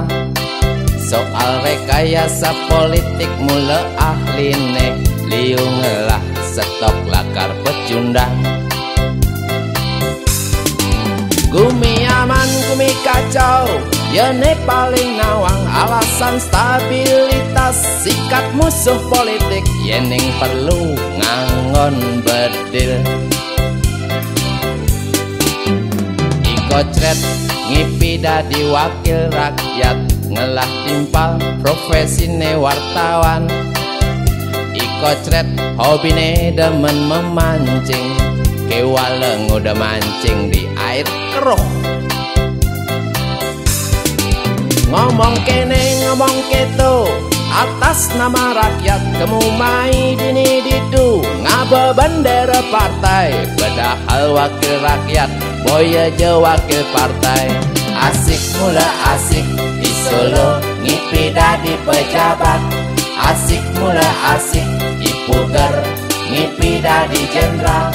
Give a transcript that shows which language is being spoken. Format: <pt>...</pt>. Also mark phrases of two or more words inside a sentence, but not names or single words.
<id>Soal rekayasa politik</id> <ban>mula ahline, liu ngelah stok lakar pecundang. Gumi aman gumi kacau, yene paling nawang</ban> <id>alasan stabilitas. Sikat musuh politik</id> <ban>yening perlu ngangon bedil. I kocret ngipi dadi</ban> <id>wakil rakyat,</id> <ban>ngelah timpal profesine wartawan. I kocret hobine demen memancing, kewaleng udah</ban> <id>mancing di air keruh.</id> <ban>Ngomong kene ngomong keto,</ban> <id>atas nama rakyat</id> <ban>kemumai dini didu.</ban> <id>Ngaba bendera partai, padahal wakil rakyat boy aja wakil partai.</id> <ban>Asik mula asik, i Solo ngipi dadi pejabat. Asik mula asik, i puger ngipi dadi jenderal.</ban>